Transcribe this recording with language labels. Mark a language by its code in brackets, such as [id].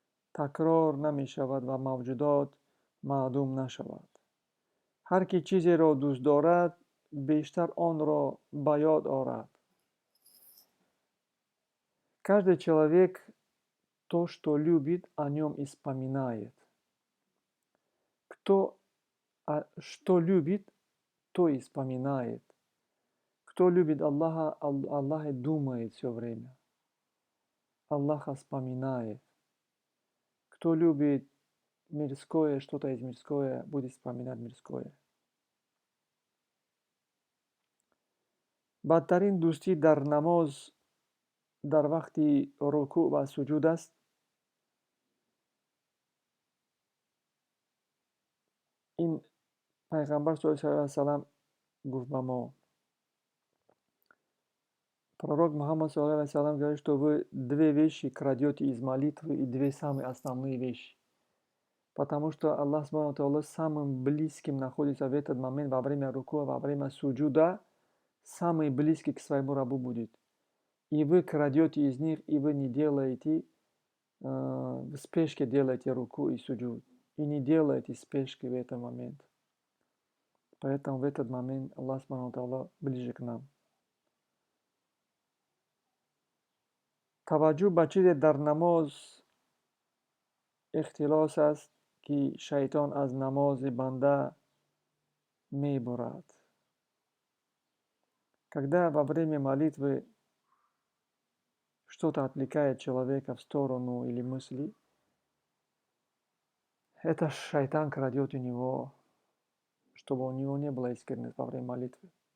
[tg] Такрор намешавад ва мавҷудот маъдум нашавад. Ҳар ки чизеро дӯст дорад, бештар онро ба ёд орад. [ru] Каждый человек то, что любит, о нем и вспоминает. Кто что любит, то и вспоминает. Кто любит Аллаха, Аллахе думает все время. Аллаха вспоминает. Кто любит мирское, что-то из мирское, будет вспоминать мирское. [tg] бадтарин дӯстӣ дар намоз дар вақти рукӯъ ва суҷуд аст. ин пайғамбар соллаллоху алайҳи ва саллам гуфт ба мо. [ru] Пророк Мухаммад саллаллоху алейхи ва саллям говорит, что вы две вещи крадете из молитвы, и две самые основные вещи. Потому что Аллах Субхану Тааля самым близким находится в этот момент во время руку, во время суджуда, самый близкий к своему рабу будет. И вы крадете из них, и вы не делаете, в спешке делаете руку и суджуд. И не делаете спешки в этот момент. Поэтому в этот момент Аллах Субхану Тааля ближе к нам. [tg] таваҷҷӯҳ ба чизе дар намоз ихтилос аст, ки шайтон аз намози банда мебурад. [ru] Когда во время молитвы что-то отвлекает человека в сторону или мысли, это шайтан крадет у него, чтобы у него не было искренности во время молитвы.